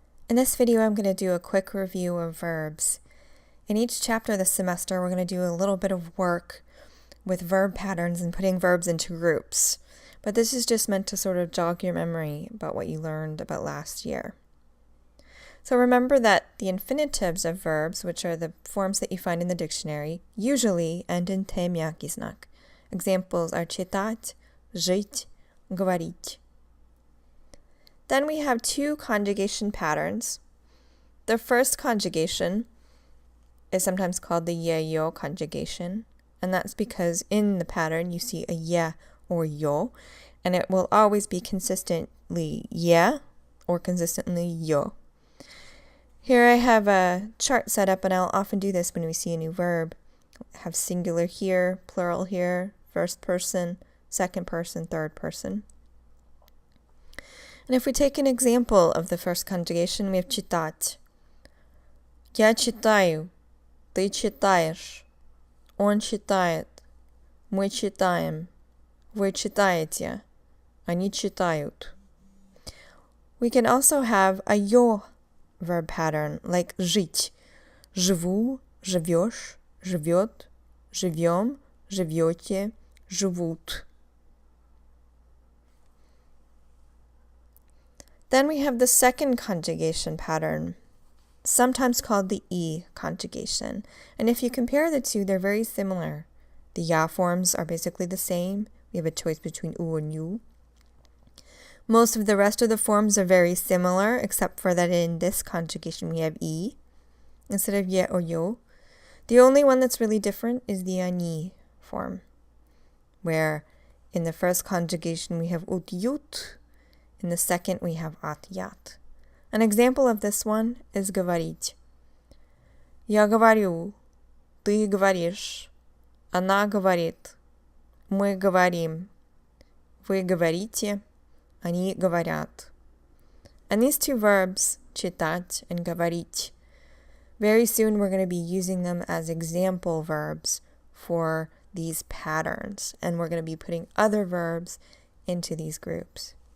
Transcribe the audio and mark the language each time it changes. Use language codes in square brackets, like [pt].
[en] In this video, I'm going to do a quick review of verbs. In each chapter this semester, we're going to do a little bit of work with verb patterns and putting verbs into groups. But this is just meant to sort of jog your memory about what you learned about last year. So remember that the infinitives of verbs, which are the forms that you find in the dictionary, usually end in te mjaki znak. Examples are читать, жить, говорить. Then we have two conjugation patterns. The first conjugation is sometimes called the ye-yo conjugation, and that's because in the pattern you see a ye or yo, and it will always be consistently ye or consistently yo. Here I have a chart set up, and I'll often do this when we see a new verb. Have singular here, plural here, first person, second person, third person. And if we take an example of the first conjugation, we have читать. [ru] Я читаю, ты читаешь, он читает, мы читаем, вы читаете, они читают. [en] We can also have a yo verb pattern, like жить. [ru] Живу, живешь, живет, живем, живете, живут. [en] Then we have the second conjugation pattern, sometimes called the E conjugation. And if you compare the two, they're very similar. The ya forms are basically the same. We have a choice between u and yu. Most of the rest of the forms are very similar, except for that in this conjugation we have E instead of ye or yo. The only one that's really different is the ani form, where in the first conjugation we have ut yut. In the second, we have at yat. An example of this one is говорить. [ru] Я говорю, ты говоришь, она говорит, мы говорим, вы говорите, они говорят. [en] And these two verbs, читать and говорить, very soon we're going to be using them as example verbs for these patterns, and we're going to be putting other verbs into these groups.